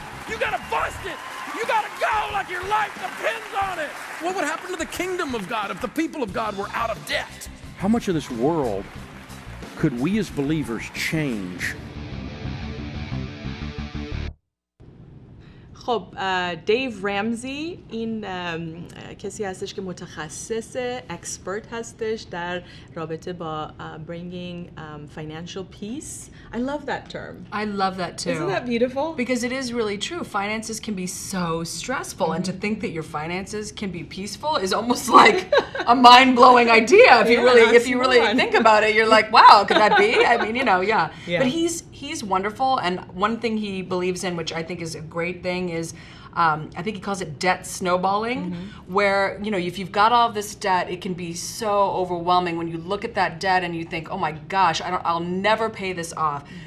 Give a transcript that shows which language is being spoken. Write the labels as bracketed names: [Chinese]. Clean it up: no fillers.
[English] You gotta bust it. You gotta go like your life depends on it. What would happen to the kingdom of God if the people of God were out of debt? How much of this world could we as believers change? [Persian] خب دیو رمزی این کسی هستش که متخصص اکسپرت هستش در رابطه با [English] bringing financial peace. I love that term. I love that too. Isn't that beautiful? Because it is really true. Finances can be so stressful, and to think that your finances can be peaceful is almost like a mind-blowing idea. If you really think about it, you're like, wow, could that be? I mean, yeah. But he's wonderful, and one thing he believes in, which I think is a great thing, is I think he calls it debt snowballing, where, if you've got all this debt, it can be so overwhelming when you look at that debt and you think, oh my gosh, I'll never pay this off.